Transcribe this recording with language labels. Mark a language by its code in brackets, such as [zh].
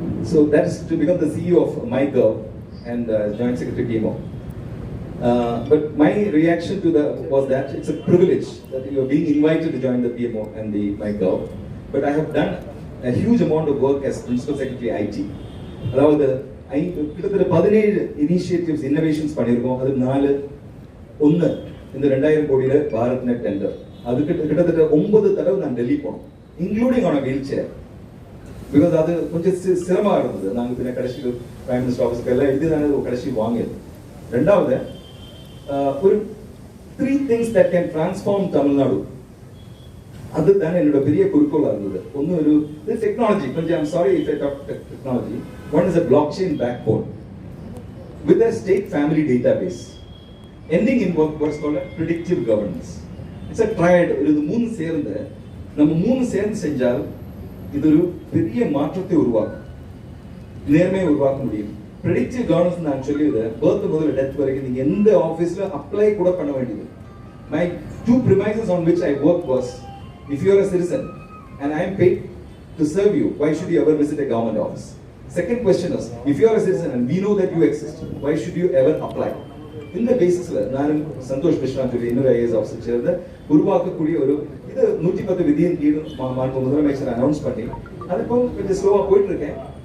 [en] So that is to become the CEO of MyGov and Joint Secretary PMO. But my reaction to was that it's a privilege that you are being invited to join the PMO and the MyGov. But I have done a huge amount of work as Principal Secretary IT. [ta] அதாவது கிட்டத்தட்ட 17 initiatives innovations பண்ணியிருக்கோம். அது 4 இந்த 2000 கோடியில் Bharat net tender. அது கிட்டத்தட்ட 9 தடவை நான் டெல்லி போனோம், [en] Including on wheelchair. [ta] Because அது கொஞ்சம் சிரமமாக இருந்தது. நாங்கள் பின்ன கடைசி பிரைம் மினிஸ்டர் ஆஃபீஸ்க்கு எல்லாம் எழுதி தானே கடைசி வாங்கியது. ரெண்டாவது ஒரு [en] 3 things that can transform Tamil Nadu. [ta] அதுதான் என்னோட பெரிய குறிக்கோளா இருந்தது. ஒன்னு ஒரு டெக்னாலஜி, கொஞ்சம் [en] I'm sorry if I talk technology. One is a blockchain backbone with a state family database ending in what's called a predictive governance. It's a triad. [ta] இது மூணு சேர்ந்து நம்ம மூணு சேர்ந்து செஞ்சால் இது ஒரு பெரிய மாற்றத்தை உருவாக்கும், நேர்மையை உருவாக்க முடியும். ப்ரெடிக்டிவ் கவர்னன்ஸ் நான் சொல்லியது பர்த் முதல்ல டெத் வரைக்கும் நீங்க எந்த ஆஃபீஸ்ல அப்ளை கூட பண்ண வேண்டியது. [en] My 2 premises on which I work was, if you are a citizen and I am paid to serve you, why should you ever visit a government office? Second question is, if you are a citizen and we know that you exist, why should you ever apply? [ta] இந்த பேசிஸ்ல நானும் சந்தோஷ் கிருஷ்ணா சொல்லி இன்னொரு IAS officer சேர்ந்து உருவாக்கக்கூடிய ஒரு இது 110 விதியின் கீழ் மாண்பு முதலமைச்சர் அனௌன்ஸ் பண்ணி அது இப்போ கொஞ்சம் ஸ்லோவா போயிட்டு இருக்கேன்.